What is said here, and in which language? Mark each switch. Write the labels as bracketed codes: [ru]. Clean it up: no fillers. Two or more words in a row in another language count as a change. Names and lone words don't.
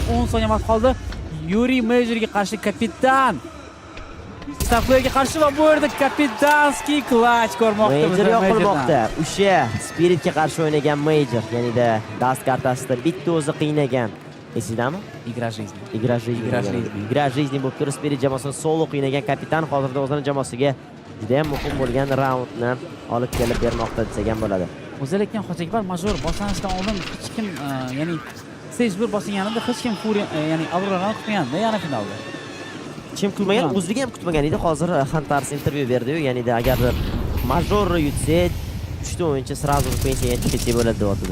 [uz] 10 soniya vaqt qoldi. Yuri Majorga qarshi kapitan. Staflerga qarshi va bu yerda [ru] капитанский клатч [uz] ko'rmoqda. Major yoqilmoqda. O'sha Spiritga qarshi o'ynagan Major, ya'nida dast kartasida bitta o'zi qiynagan. Esidami? [ru] Игра жизни. Игра жизни [uz] bo'lib turib Spirit jamoasini solo qiynagan kapitan hozirda o'zining jamoasiga juda ham muhim bo'lgan raundni olib kelib bermoqda degan bo'ladi. O'zi lekin Hojiakbar majbur boshlanishdan oldin hech kim, ya'ni stage 1 boshlanganida hech kim Fury, ya'ni Aurorani kutmaganda yana finalda. Kim kutmagan, o'ziga ham kutmagan edi. Hozir Hunters intervyu berdi-yu, ya'nida agar major yutsa, 3 ta o'yinchi sразу pensiyaga chiqib bo'ladi deyotdi.